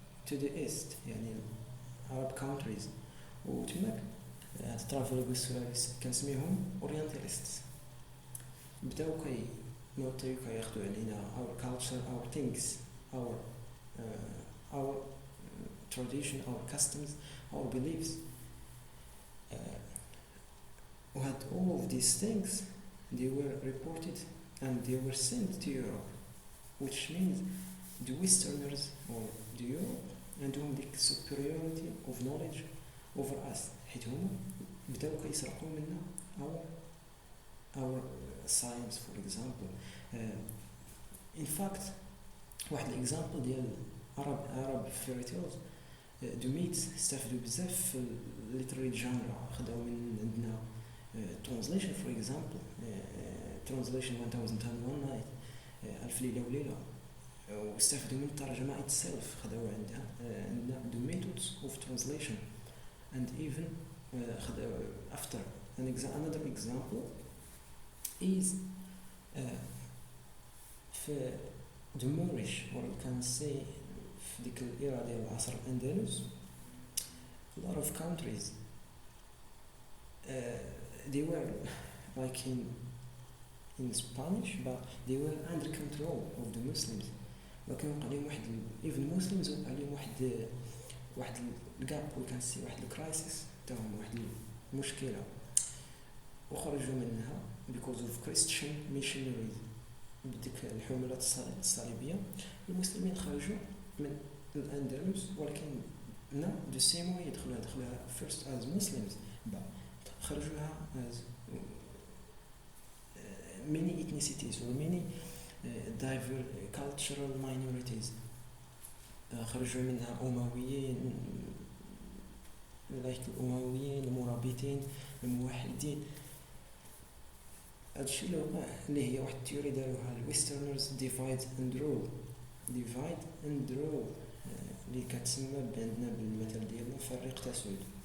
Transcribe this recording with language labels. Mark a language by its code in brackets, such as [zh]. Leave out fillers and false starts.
[en] يعني Arab countries. [ar] وتماك هاد travelers كنسميهم Orientalists. بداو كياخدوا علينا [en] our culture, our things, our tradition, our customs, our beliefs. We had all of these things, they were reported and they were sent to Europe, which means the Westerners or the Europe [ar] عندهم ديك [en] superiority of knowledge over us, [ar] حيت هما بداو كيسرقوا منا [en] our science, for example. In fact, واحد example ديال Arab fairy tales, the myths [ar] استفدوا بزاف في [en] literary genre. [ar] خداو من عندنا [en] translation, for example, translation 1001 night, [ar] ألف ليلة وليلة, واستفدوا من الترجمة itself. خداو عندنا [en] the methods of translation, and even after another example is في the Moorish, or you can say [ar] في ديك الإيرا ديال العصر الأندلس, [en] a lot of countries they were like in Spanish, but they were under control of the Muslims. [ar] لكن وقع عليهم واحد [en] even Muslims [ar] وقع عليهم واحد الجاب, [en] we can see [ar] واحد الكرايسيس تاعهم, واحد المشكلة, وخرجوا منها [en] because of Christian missionaries. [ar] بديك الحملات الصليبية المسلمين خرجوا من الأندلس, ولكن [en] the same way [ar] دخلوها [en] first as Muslims, but [ar] خرجوها [en] as many ethnicities or many diverse cultural minorities. [ar] خرجوا منها أمويين, الأمويين, المرابطين, الموحدين. هادشي اللي وقع, اللي هي واحد التيوري داروها الويسترنرز [en] divide and rule [ar] اللي كتسمى عندنا بالمثل ديالنا فرق تسود.